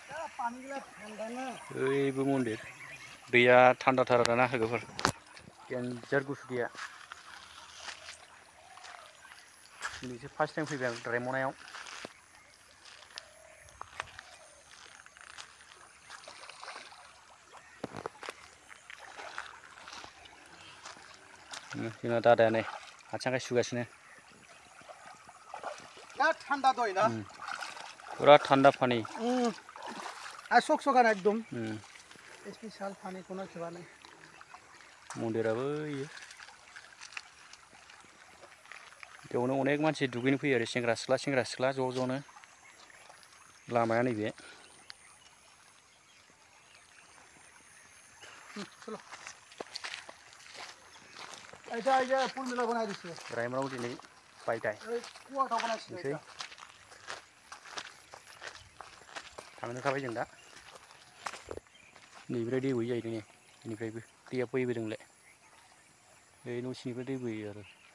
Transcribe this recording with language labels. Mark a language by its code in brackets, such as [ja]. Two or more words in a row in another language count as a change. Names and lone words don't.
[brx] ओइबो मन्दिर दैया थान्दाथार ना लोगोफोर डेन्जार गुसु दैया दिनैसो [en] first time [brx] फैबाय आं रायमनायाव जोंना दादाया नै आथिं आखाइ सुगासिनो [bn] ঠান্ডা দই না পুরা ঠান্ডা পানি আর সকসকানা একদম স্পেশাল পানি কোনো খেবা নাই [brx] मन्दिराबो इयो बेयावनो अनेक मानसि दुगैनो फैयो आरो सेंग्रा सिख्ला ज' ज'नो लामाया नैबे रायमनायाव दिनै बायदाय थांनोखाबाय जों दा नैनिफ्राय दै बोयो जाहैदों नै बेनिफ्रायबो दैया बोहैबोदोंलाय बे न' सिंनिफ्राय दै बोयो आरो